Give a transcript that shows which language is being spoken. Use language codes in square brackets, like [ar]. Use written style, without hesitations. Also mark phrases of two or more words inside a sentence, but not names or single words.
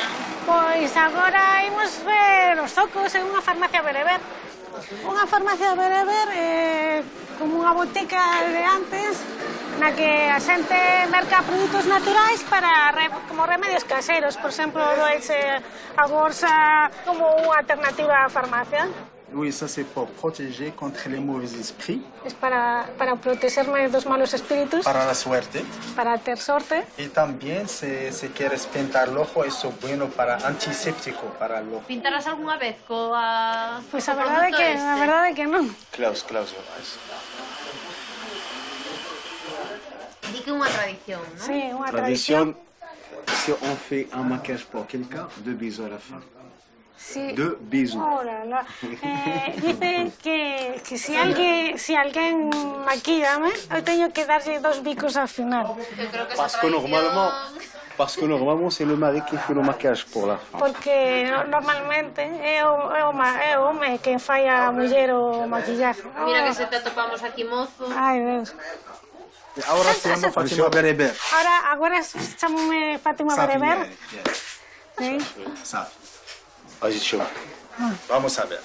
[gl] Pois agora imos ver os zocos en unha farmacia bereber. Unha farmacia bereber é como unha botica de antes na que a xente merca produtos naturais para como remedios caseiros. Por exemplo, doeche a bolsa como unha alternativa á farmacia. [fr] Oui, ça c'est pour protéger contre les mauvais esprits. [es] Es para protegerme dos malos espíritus. Para la suerte. [gl] Para ter sorte. [es] Y también si quieres pintar el ojo, eso es bueno para antiséptico para el ojo. [gl] Pintarás algunha vez coa... Pois a verdade é que non. Klaus. Di que é unha tradición, non? Sí, unha tradición. [fr] Si on fait un maquillage pour quelqu'un, 2 bisous à la fin. [gl] Sí. [fr] 2 bisous. Oh, la. [gl] Dicen que si alguén maquíllame, eu teño que darlle 2 bicos [es] al final. [fr] Parce que normalement, c'est le mari qui fait le maquillage pour la femme. [gl] Porque normalmente é o home que fai a muller o maquillaje. Mira que se te atopamos aquí, mozo. Ai, Deus. [es] Ahora se llama Fátima Bereber. [gl] Agora chamome Fátima Bereber. Sí. [es] Sabe. Oye, Chu, vamos a ver.